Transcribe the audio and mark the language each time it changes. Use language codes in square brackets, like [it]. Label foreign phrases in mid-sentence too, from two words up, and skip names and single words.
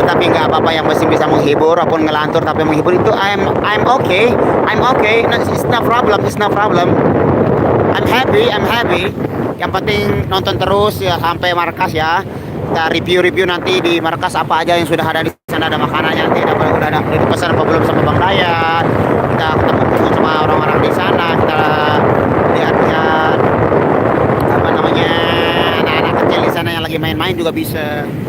[id] tapi nggak apa-apa, yang masih bisa menghibur apun ngelantur tapi menghibur itu [en] I'm okay no, it's no problem I'm happy [id] yang penting nonton terus ya sampai markas ya. Kita review nanti di markas apa aja yang sudah ada di sana, ada makanannya nanti udah ada dipesan apa belum sama Bang Dayat, kita ketemu sama orang-orang di sana, kita lihat apa namanya anak-anak kecil di sana yang lagi main-main juga bisa.